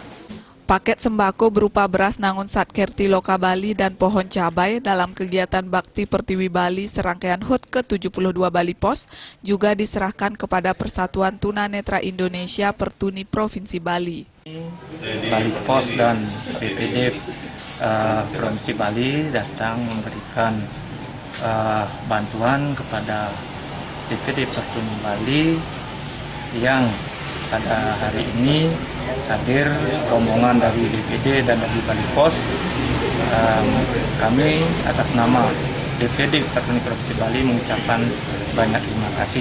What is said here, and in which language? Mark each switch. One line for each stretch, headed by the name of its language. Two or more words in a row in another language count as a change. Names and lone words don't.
Indonesian: Paket sembako berupa beras Nangun Satkerti Loka Bali dan pohon cabai dalam kegiatan Bakti Pertiwi Bali serangkaian HUT ke-72 Bali Pos juga diserahkan kepada Persatuan Tunanetra Indonesia Pertuni Provinsi Bali. Bali Pos dan BPD Provinsi Bali datang memberikan bantuan kepada BPD Pertuni Bali yang pada hari ini hadir rombongan dari BPD dan dari Bali Pos. Kami atas nama BPD Pertuni Provinsi Bali mengucapkan banyak terima kasih.